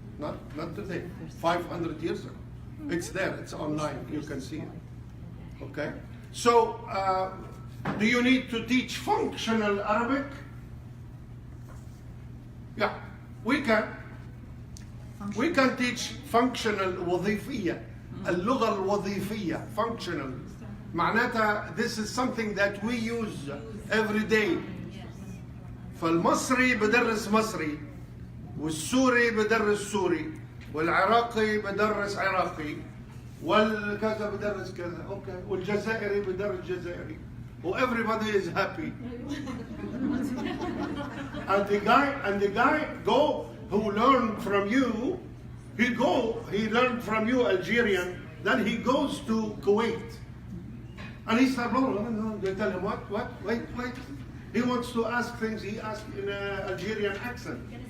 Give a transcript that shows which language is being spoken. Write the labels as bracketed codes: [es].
[en] Not today, 500 years ago. It's there, it's online, you can see it. Okay? So, do you need to teach functional Arabic? Yeah, we can. We can teach functional وظيفية. [ar] اللغة الوظيفية, functional. معناتها [en] this is something that we use every day. [ar] فالمصري بدرس مصري, والسوري بدرس سوري, والعراقي بدرس عراقي, والكذا بدرس كذا, okay, والجزائري بدرس جزائري. [en] Everybody is happy. And the guy go who learned from you, he learned from you Algerian, then he goes to Kuwait. And he starts, no, they tell him, what, wait. He wants to ask things, he asks in an Algerian accent.